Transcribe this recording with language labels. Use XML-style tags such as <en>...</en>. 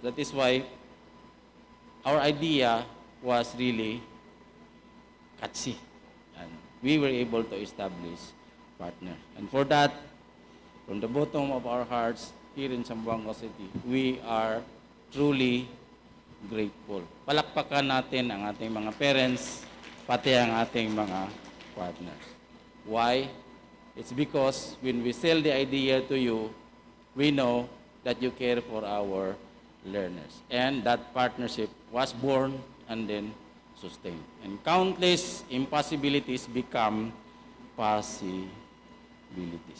<en>That is why our idea was really catchy, and we were able to establish partners. And for that, from the bottom of our hearts here in Zamboanga City, we are truly grateful.</en> <tl>Palakpakan natin ang ating mga parents, pati ang ating mga partners.</tl> <en>Why? It's because when we sell the idea to you, we know that you care for our learners. And that partnership was born and then sustained. And countless impossibilities become possibilities.</en>